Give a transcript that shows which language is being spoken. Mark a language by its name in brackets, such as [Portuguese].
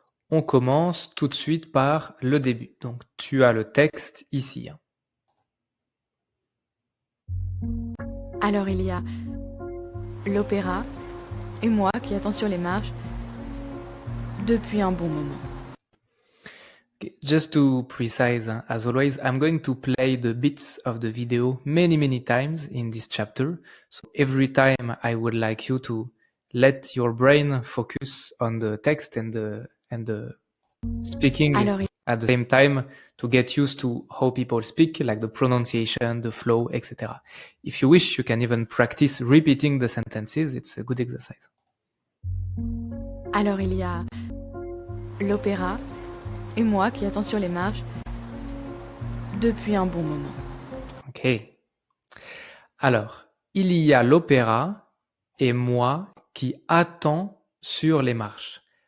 [French] On commence tout de suite par le début. Donc, tu as le texte ici. Alors il y a l'opéra et moi qui attends sur les marges depuis un bon moment. [English] Okay, just to precise, as always, I'm going to play the bits of the video many times in this chapter. So every time I would like you to let your brain focus on the text and the speaking [French] Alors, [English] at the same time to get used to how people speak, like the pronunciation, the flow, etc. If you wish, you can even practice repeating the sentences. It's a good exercise. [French] Alors il y a l'opéra et moi qui attends sur les marges depuis un bon moment. Ok. Alors, il y a l'opéra et moi qui attends sur les marches.